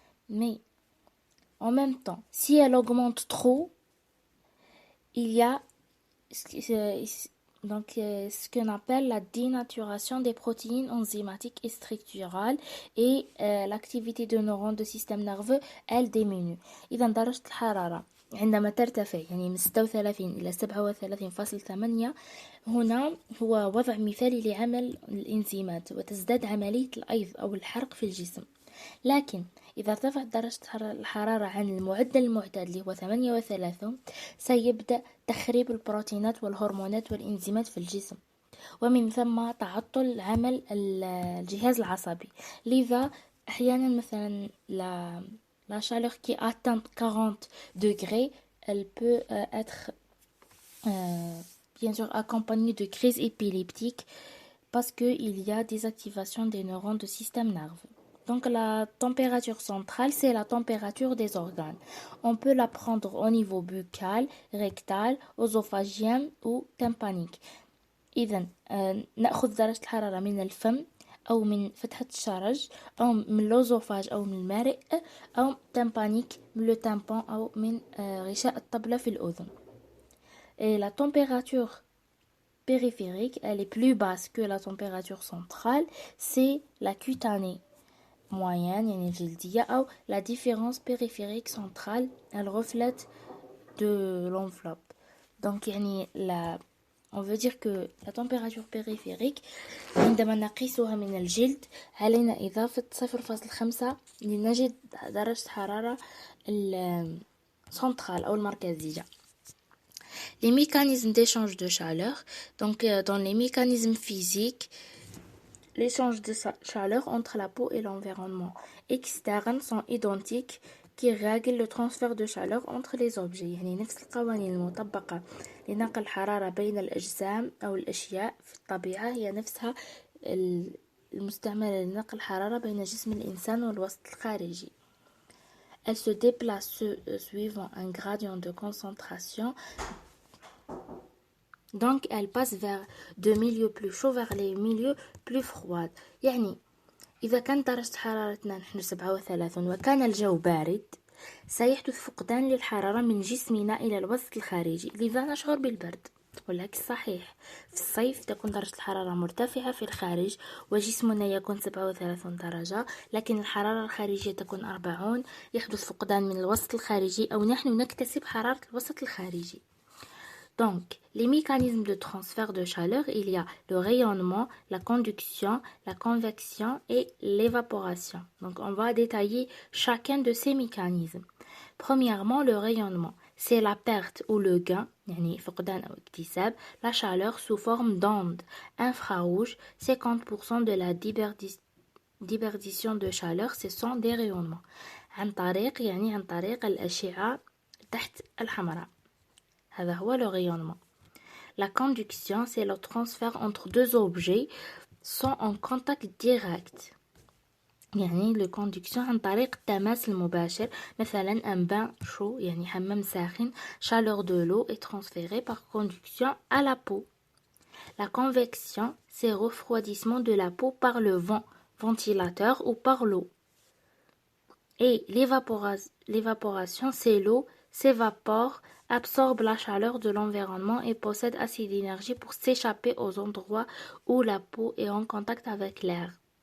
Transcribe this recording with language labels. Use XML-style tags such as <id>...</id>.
<fr>Mais, en même temps, si elle augmente trop, il y a ce qu'on appelle la dénaturation des protéines enzymatiques et structurales et l'activité de neurones du système nerveux, elle diminue.</fr> <ar>إذا درجة الحرارة عندما ترتفع يعني من 36 إلى 37.8 هنا هو وضع مثالي لعمل الإنزيمات وتزداد عملية الأيض أو الحرق في الجسم. لكن إذا ارتفعت درجة الحرارة عن المعدل المعتاد اللي هو 38 سيبدأ تخريب البروتينات والهرمونات والإنزيمات في الجسم، ومن ثم تعطل عمل الجهاز العصبي. لذا أحيانا مثلا</ar> <fr>la chaleur qui atteint 40 degrés, elle peut être bien sûr accompagnée de crises épileptiques parce qu'il y a des activations des neurones du système nerveux. Donc la température centrale, c'est la température des organes. On peut la prendre au niveau buccal, rectal, œsophagien ou tympanique.</fr> <ar>إذن نأخذ درجة الحرارة من الفم أو من فتحة الشرج أو من اللوزوفاج أو من المارئ أو tympanique من le tympan أو من غشاء الطبلة في الأذن.</ar> <fr>Et la température périphérique, elle est plus basse que la température centrale, c'est la cutanée moyenne,</fr> <ar>يعني الجلدية,</ar> <fr>أو la différence périphérique centrale, elle reflète de l'enveloppe.</fr> <ar>Donc يعني</ar> <fr>on veut dire que la température périphérique</fr> <ar>عندما نقيسها من الجلد علينا إضافة 0.5 لنجد درجة حرارة السنترال أو المركزية.</ar> <fr>Les mécanismes d'échange de chaleur. Donc, dans les mécanismes physiques, l'échange de chaleur entre la peau et l'environnement externe sont identiques qui règlent le transfert de chaleur entre les objets.</fr> <ar>يعني نفس القوانين المطبقة لنقل الحرارة بين الأجسام أو الأشياء في الطبيعة هي نفسها المستعملة لنقل الحرارة بين جسم الإنسان والوسط الخارجي.</ar> <fr>Elle se déplace suivant un gradient de concentration. Donc elle passe vers de milieux plus chauds vers les milieux plus froids.</fr> <ar>يعني إذا كانت درجة حرارتنا نحن 37 وكان الجو بارد سيحدث فقدان للحرارة من جسمنا إلى الوسط الخارجي، لذا نشعر بالبرد. والعكس صحيح، في الصيف تكون درجة الحرارة مرتفعة في الخارج وجسمنا يكون 37 درجة، لكن الحرارة الخارجية تكون 40، يحدث فقدان من الوسط الخارجي أو نحن نكتسب حرارة الوسط الخارجي.</ar> <fr>Donc, les mécanismes de transfert de chaleur, il y a le rayonnement, la conduction, la convection et l'évaporation. Donc, on va détailler chacun de ces mécanismes. Premièrement, le rayonnement, c'est la perte ou le gain,</fr> <ar>يعني فقدان أو اكتساب,</ar> <fr>la chaleur sous forme d'ondes infrarouges. 50% de la déperdition de chaleur, ce sont des rayonnements.</fr> <ar>عن طريق الأشعة تحت الحمراء. هذا هو</ar> <fr>le rayonnement. La conduction, c'est le transfert entre deux objets sans en contact direct.</fr> <ar>يعني le conduction عن طريق التماس المباشر.</ar> <fr>مثلا un bain chaud</fr> <ar>يعني حمام ساخن,</ar> <fr>chaleur de l'eau est transférée par conduction à la peau. La convection, c'est refroidissement de la peau par le vent, ventilateur ou par l'eau. Et l'évaporation, c'est l'eau s'évapore, absorbe la chaleur de l'environnement et possède assez d'énergie pour s'échapper aux endroits où la peau est en contact avec l'air.</fr>